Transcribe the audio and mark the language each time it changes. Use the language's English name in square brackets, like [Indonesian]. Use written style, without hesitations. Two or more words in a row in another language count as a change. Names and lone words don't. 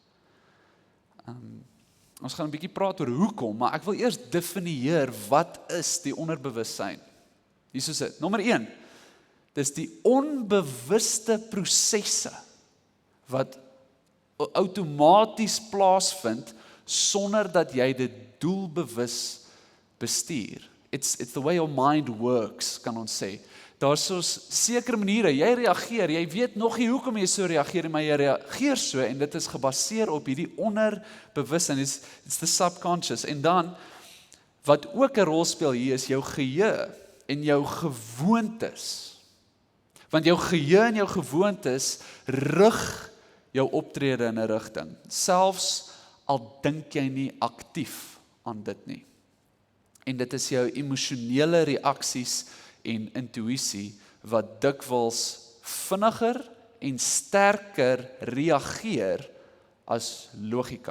[Afrikaans] Ons gaan 'n bietjie praat oor hoekom, maar ek wil eers definieer wat is die onderbewussyn. Hier is dit. Nommer 1. Dis die onbewuste prosesse wat outomaties plaasvind sonder dat jy dit doelbewus bestuur. [English] It's the way your mind works, [Afrikaans] kan ons sê. Daar's soos sekere maniere, jy reageer, jy weet nog nie hoekom jy so reageer, maar jy reageer so, en dit is gebaseer op hierdie onderbewussyn, [English] it's the subconscious, [Afrikaans] en dan, wat ook 'n rol speel hier, is jou geheue, en jou gewoontes, want jou geheue en jou gewoontes, rig jou optrede in 'n rigting, selfs al dink jy nie aktief aan dit nie, en dit is jou emosionele reaksies, en intuïsie, wat dikwels vinniger en sterker reageer as logika.